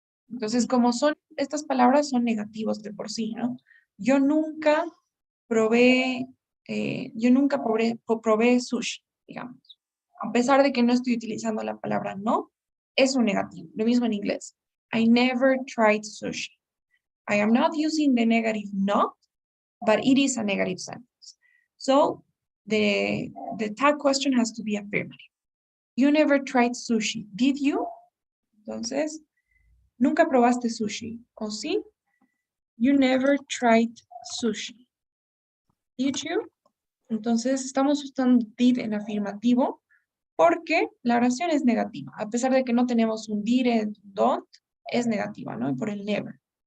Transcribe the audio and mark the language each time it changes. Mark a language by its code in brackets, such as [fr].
[es] Entonces, como son, estas palabras son negativos de por sí, ¿no? Yo nunca probé, probé sushi, digamos. A pesar de que no estoy utilizando la palabra no, es un negativo. Lo mismo en inglés. [en] I never tried sushi. I am not using the negative not, but it is a negative sentence. So, the tag question has to be affirmative. You never tried sushi, did you? [es] Entonces, ¿nunca probaste sushi? ¿O sí? [en] You never tried sushi. Did you? [es] Entonces, estamos usando did en afirmativo porque la oración es negativa. A pesar de que no tenemos un did, don't, es negativa, ¿no? Por el never.